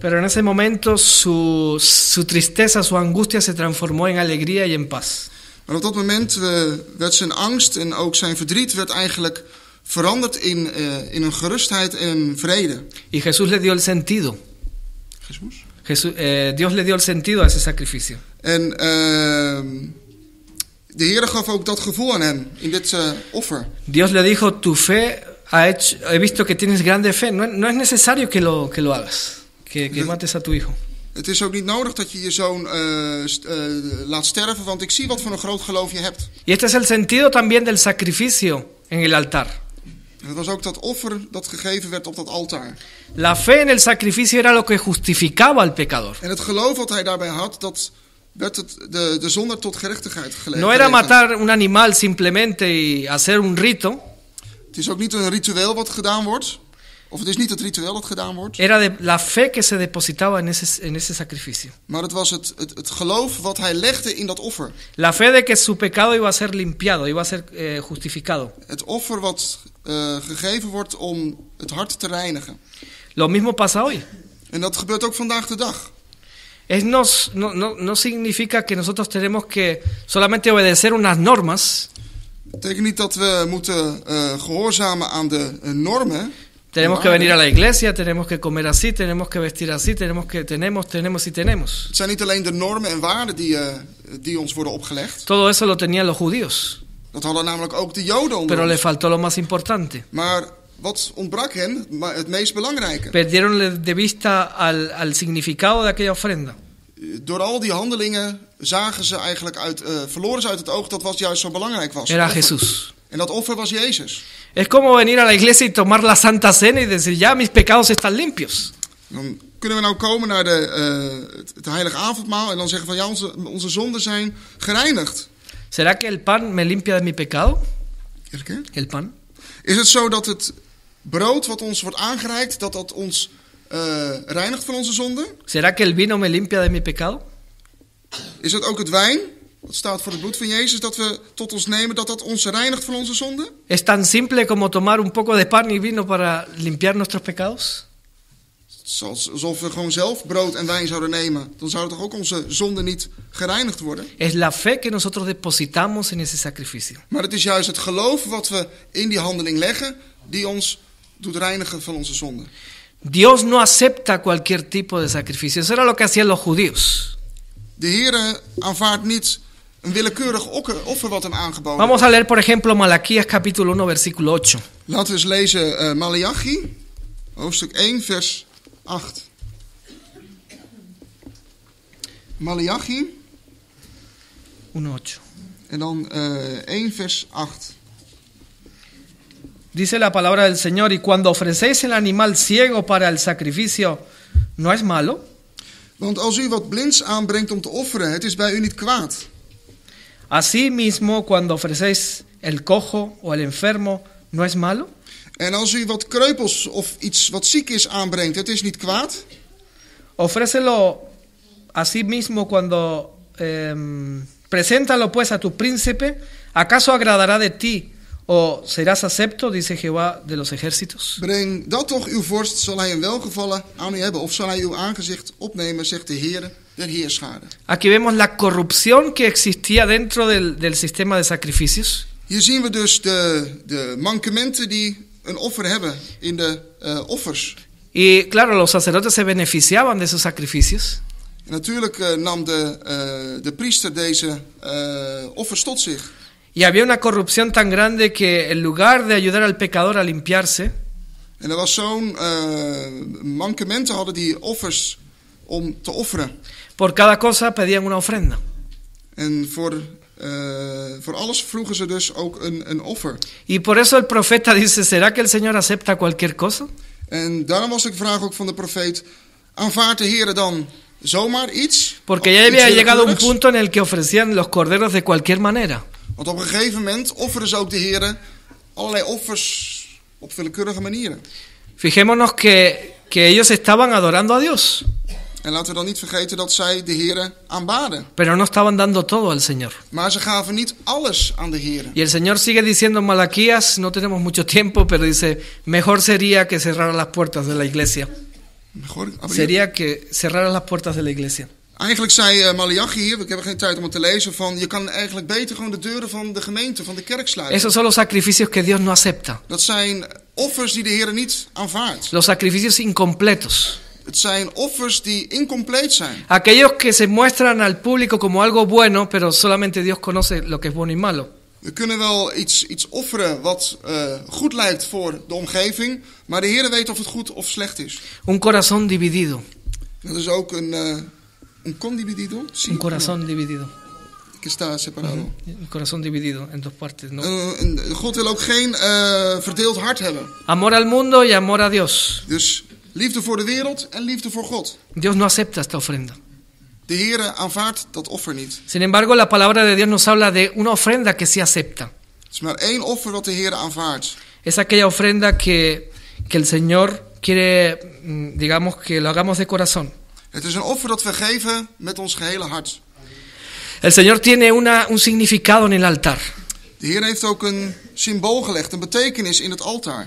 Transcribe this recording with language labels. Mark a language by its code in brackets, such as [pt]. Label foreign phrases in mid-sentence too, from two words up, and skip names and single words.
[es] Pero en ese momento su tristeza, su angustia se transformó en alegría y en paz. [nl] Maar op dat moment werd zijn angst en ook zijn verdriet werd eigenlijk veranderd in een gerustheid en een vrede. [es] Y Jesús le dio el sentido. Dios le dio el sentido a ese sacrificio. [nl] En de Heer gaf ook dat gevoel aan hem in dit offer. [es] Dios le dijo, tu fe he visto que tienes grande fe. No es necesario que lo hagas, que mates a tu hijo. [nl] Het is ook niet nodig dat je je zoon laat sterven, want ik zie wat voor een groot geloof je hebt. [es] Y este es el sentido también del sacrificio en el altar. [nl] Het was ook dat offer dat gegeven werd op dat altaar. [es] La fe en el sacrificio era lo que justificaba al pecador. [nl] En het geloof wat hij daarbij had, dat werd de zonde tot gerechtigheid geleverd. [es] No era matar un animal simplemente y hacer un rito. [nl] Het is ook niet een ritueel wat gedaan wordt. Of het is niet het ritueel dat gedaan wordt. [es] Era la fe que se depositaba en ese sacrificio. [nl] Maar het was het geloof wat hij legde in dat offer. [es] La fe de que su pecado iba a ser limpiado, iba a ser justificado. [nl] Het offer wat gegeven wordt om het hart te reinigen. [es] Lo mismo pasa hoy. [nl] En dat gebeurt ook vandaag de dag. [es] No significa que nosotros tenemos que solamente obedecer unas normas. [nl] Het betekent niet dat we moeten gehoorzamen aan de normen. [es] Tenemos que venir a la iglesia, tenemos que comer así, tenemos que vestir así, tenemos. [nl] Het zijn niet alleen de normen en waarden die ons worden opgelegd. [es] Todo eso lo tenían los judíos. [nl] Dat hadden namelijk ook de Joden onder [es] Pero [nl] ons. [es] le faltó lo más importante. [nl] Maar wat ontbrak hen? Het meest belangrijke. [es] Perdieron de vista al significado de aquella ofrenda. [nl] Door al die handelingen zagen ze eigenlijk verloren ze uit het oog dat wat juist zo belangrijk was. [es] Era Jesús. [nl] En dat offer was Jezus. [es] Es como venir a la iglesia y tomar la Santa Cena y decir, ya mis pecados están limpios. [nl] Dan kunnen we nou komen naar het heilige avondmaal en dan zeggen van ja, onze zonden zijn gereinigd. [es] ¿Será que el pan me limpia de mi pecado? El pan. [nl] Is het zo dat het brood wat ons wordt aangereikt, dat ons reinigt van onze zonden? [es] ¿Será que el vino me limpia de mi pecado? [nl] Is het ook het wijn? Dat staat voor het bloed van Jezus, dat we tot ons nemen, dat ons reinigt van onze zonden? [es] ¿Es tan simple como tomar un poco de pan y vino para limpiar nuestros pecados? [nl] Alsof we gewoon zelf brood en wijn zouden nemen, dan zouden toch ook onze zonden niet gereinigd worden? [es] Es la fe que nosotros depositamos en ese sacrificio. [nl] Maar het is juist het geloof wat we in die handeling leggen, die ons doet reinigen van onze zonden. [es] Dios no acepta cualquier tipo de sacrificio. Eso era lo que hacían los judíos. [nl] De Heer aanvaardt niet een willekeurig offer wat hem aangeboden [es] Vamos a leer, por ejemplo, Malaquías capítulo 1, versículo 8. [nl] Laten we eens lezen Maleachi, hoofdstuk 1, vers 8. Maleachi. 1:8. En dan 1 vers 8. [es] Dice la palabra del Señor, y cuando ofrecéis el animal ciego para el sacrificio, ¿no es malo? [nl] Want als u wat blinds aanbrengt om te offeren, het is bij u niet kwaad. [es] Asimismo, cuando ofrecéis el cojo o el enfermo, ¿no es malo? [nl] En als u wat kreupels of iets wat ziek is aanbrengt, het is niet kwaad. [es] Ofrécelo asimismo cuando preséntalo pues a tu príncipe, ¿acaso agradará de ti o serás acepto? Dice Jehová de los ejércitos. [nl] Breng dat toch uw vorst, zal hij een welgevallen aan u hebben, of zal hij uw aangezicht opnemen, zegt de Heere der Heerscharen. [es] Aquí vemos la corrupción que existía dentro del sistema de sacrificios. [nl] Hier zien we dus de mankementen die een offer hebben in de offers. [es] Y claro, los sacerdotes se beneficiaban de esos sacrificios. [nl] En natuurlijk nam de priester deze offers tot zich. [es] Y había una corrupción tan grande que en lugar de ayudar al pecador a limpiarse, [nl] En er was zo'n mankementen hadden die offers om te offeren. [es] por cada cosa pedían una ofrenda. [nl] En voor alles vroegen ze dus ook een offer. [es] Y por eso el profeta dice, ¿será que el Señor acepta cualquier cosa? [nl] En daarom was de vraag ook van de profeet, aanvaardt de Heere dan zomaar iets? [es] Porque ya había llegado un punto en el que ofrecían los corderos de cualquier manera. [nl] Want op een gegeven moment offeren ze ook de Heere allerlei offers op willekeurige manieren. [es] Fijémonos que ellos estaban adorando a Dios, [nl] En laten we dan niet vergeten dat zij de Heere aanbaden. [es] pero no estaban dando todo al Señor. [nl] Maar ze gaven niet alles aan de Heere. [es] Y el Señor sigue diciendo en Malaquías, no tenemos mucho tiempo, pero dice, mejor sería que cerraran las puertas de la iglesia. Sería que cerraran las puertas de la iglesia. [nl] Eigenlijk zei Malachi hier, ik heb geen tijd om het te lezen, van je kan eigenlijk beter gewoon de deuren van de gemeente, van de kerk sluiten. [es] Esos son los sacrificios que Dios no acepta. [nl] Dat zijn offers die de Heere niet aanvaardt. [es] Los sacrificios incompletos. [nl] Het zijn offers die incompleet zijn. [es] Aquellos que se muestran al público como algo bueno, pero solamente Dios conoce lo que es bueno y malo. [nl] We kunnen wel iets offeren wat goed lijkt voor de omgeving, maar de Heere weet of het goed of slecht is. [es] Un corazón dividido. [nl] Dat is ook [es] un condividido. Sí, Un corazón dividido. Que está separado. Un corazón dividido en dos partes, ¿no? [nl] God wil ook geen verdeeld hart hebben. [es] Amor al mundo y amor a Dios. [nl] Dus liefde voor de wereld en liefde voor God. [es] Dios no acepta esta ofrenda. [nl] De Heere aanvaardt dat offer niet. [es] Sin embargo, la palabra de Dios nos habla de una ofrenda que sí acepta. [nl] Het is maar één offer wat de Heere aanvaardt. [es] Es aquella ofrenda que el Señor quiere, digamos, que lo hagamos de corazón. [nl] Het is een offer dat we geven met ons gehele hart. [es] El Señor tiene un significado en el altar. [nl] De Heer heeft ook een symbool gelegd, een betekenis in het altaar.